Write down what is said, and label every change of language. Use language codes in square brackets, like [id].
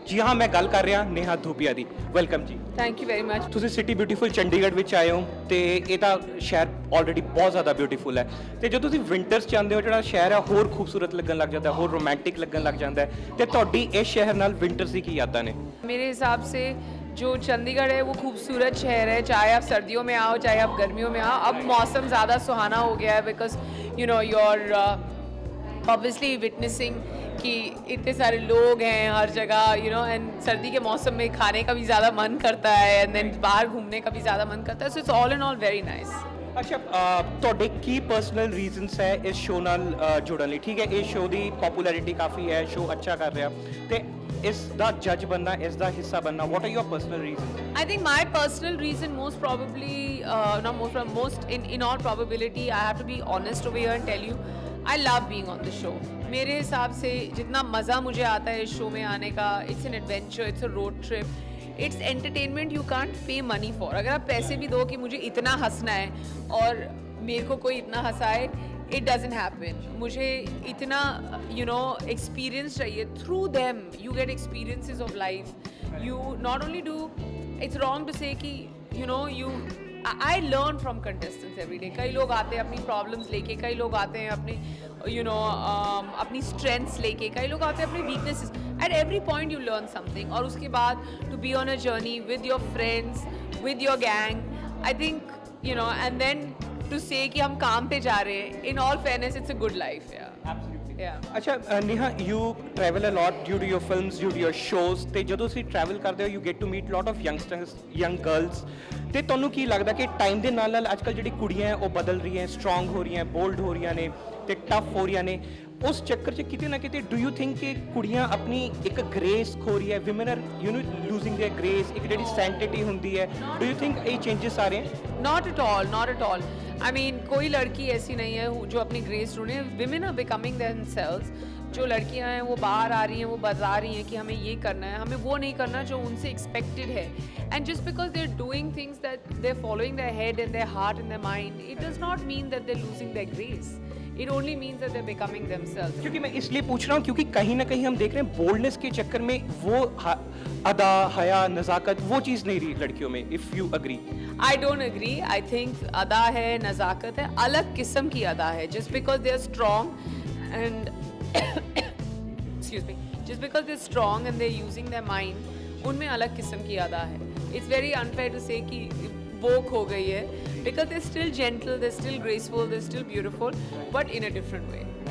[pa] ਜੀ ਹਾਂ, ਮੈਂ ਗੱਲ ਕਰ ਰਿਹਾ ਨੇਹਾ ਧੂਪੀਆ ਦੀ। ਵੈਲਕਮ ਜੀ। [en] Thank you very much. [pa] ਤੁਸੀਂ ਸਿਟੀ ਬਿਊਟੀਫੁਲ ਚੰਡੀਗੜ੍ਹ ਵਿੱਚ ਆਏ ਹੋ ਤੇ ਇਹ ਤਾਂ ਸ਼ਹਿਰ ਆਲਰੇਡੀ ਬਹੁਤ ਜ਼ਿਆਦਾ ਬਿਊਟੀਫੁਲ ਹੈ ਤੇ ਜਦੋਂ ਤੁਸੀਂ ਵਿੰਟਰਸ ਚਾਹੁੰਦੇ ਹੋ ਜਿਹੜਾ ਸ਼ਹਿਰ ਹੈ ਹੋਰ ਖੂਬਸੂਰਤ ਲੱਗਣ ਲੱਗ ਜਾਂਦਾ, ਹੋਰ ਰੋਮਾਂਟਿਕ ਲੱਗਣ ਲੱਗ ਜਾਂਦਾ ਤੇ ਤੁਹਾਡੀ ਇਸ ਸ਼ਹਿਰ ਨਾਲ ਵਿੰਟਰਸ ਦੀ ਕੀ ਯਾਦਾਂ ਨੇ? [hi] मेरे हिसाब से जो चंडीगढ़ है वो खूबसूरत शहर है, चाहे आप सर्दियों में आओ चाहे आप गर्मियों में आओ। अब मौसम ज़्यादा सुहाना हो गया है [en] because you know your obviously witnessing [hi] कि इतने सारे लोग हैं हर जगह यू नो एंड सर्दी के मौसम में खाने का भी ज़्यादा मन करता है एंड देन बाहर घूमने का भी ज़्यादा मन करता है। [en] So it's all in all very nice. [pa] ਅੱਛਾ, ਤੁਹਾਡੇ ਕੀ ਪਰਸਨਲ ਰੀਜ਼ਨਸ ਹੈ ਇਸ ਸ਼ੋਅ ਨਾਲ ਜੁੜਨ ਲਈ? ਠੀਕ ਹੈ, ਇਹ ਸ਼ੋਅ ਦੀ ਪਪੂਲੈਰਿਟੀ ਕਾਫੀ ਹੈ, ਸ਼ੋਅ ਅੱਛਾ ਕਰ ਰਿਹਾ ਤੇ ਇਸ ਦਾ ਜੱਜ ਬਣਨਾ, ਇਸ ਦਾ ਹਿੱਸਾ ਬਣਨਾ, [en] What are your personal reasons? I think my personal reason most probably, most in all probability, I have to be honest over here and tell you, I love being on the show. [hi] मेरे हिसाब से जितना मज़ा मुझे आता है इस show में आने का, [en] it's an adventure, it's a road trip, it's entertainment you can't pay money for. [hi] अगर आप पैसे भी दो कि मुझे इतना हंसना है और मेरे को कोई इतना हंसाए, [en] it doesn't happen. [hi] मुझे इतना you know experience चाहिए. [en] Through them you get experiences of life. You not only do, it's wrong to say कि you know I learn from contestants every day. [hi] कई लोग आते हैं अपनी problems लेके, कई लोग आते हैं अपने [en] you know [hi] अपनी strengths लेके, कई लोग आते हैं अपनी weaknesses. [en] At every point you learn something. [hi] और उसके बाद [en] to be on a journey with your friends, with your gang, I think you know, and then to say [hi] कि हम काम पे जा रहे हैं, [en] in all fairness it's a good life. [pa] ਅੱਛਾ Neha, [en] you travel a lot due to your films, due to your shows [pa] ਤੇ ਜਦੋਂ ਤੁਸੀਂ ਟਰੈਵਲ ਕਰਦੇ ਹੋ [en] you get to meet lot of youngsters, young girls [pa] ਤੇ ਤੁਹਾਨੂੰ ਕੀ ਲੱਗਦਾ ਕਿ ਟਾਈਮ ਦੇ ਨਾਲ ਨਾਲ ਅੱਜ ਕੱਲ੍ਹ ਜਿਹੜੀ ਕੁੜੀਆਂ ਹੈ ਉਹ ਬਦਲ ਰਹੀਆਂ, ਸਟਰੋਂਗ ਹੋ ਰਹੀਆਂ, ਬੋਲਡ ਹੋ ਰਹੀਆਂ ਨੇ ਤੇ ਟਫ ਹੋ ਰਹੀਆਂ ਨੇ? ਉਸ ਚੱਕਰ 'ਚ ਕਿਤੇ ਨਾ ਕਿਤੇ [en] do you think [pa] ਕਿ ਕੁੜੀਆਂ ਆਪਣੀ ਇੱਕ ਗ੍ਰੇਸ ਖੋ ਰਹੀ ਹੈ, [en] women are you know losing their grace, [pa] ਇੱਕ ਜਿਹੜੀ ਸੈਂਟਿਟੀ ਹੁੰਦੀ ਹੈ? [en] do you think [pa] ਇਹ ਚੇਂਜਸ ਆ ਰਹੇ हैं? [en] Not at all, not at all. I mean, [hi] कोई लड़की ऐसी नहीं है जो अपनी ग्रेस ढूंढे. [en] Women are becoming themselves. [hi] जो लड़कियां हैं वो बाहर आ रही हैं, वो बता रही हैं कि हमें ये करना है, हमें वो नहीं करना जो उनसे एक्सपेक्टेड है. [en] And just because they're doing things that they're following their head and their heart and their mind, it does not mean that they're losing their grace. It only means that they're becoming themselves. [hi] क्योंकि मैं इसलिए पूछ रहा हूँ क्योंकि कहीं ना कहीं हम देख रहे हैं बोल्डनेस के चक्कर में वो अदा, हया, नज़ाकत वो चीज़ नहीं रही लड़कियों में. [en] If you agree? I don't agree. I think [hi] अदा है, नज़ाकत है, अलग किस्म की अदा है. [en] Just because they're strong and excuse me, just because they're strong and they're using their mind, [hi] उनमें अलग किस्म की अदा है. [en] It's very unfair to say [hi] कि वो खो गई है [en] because they're still gentle, they're still graceful, they're still beautiful, but in a different way.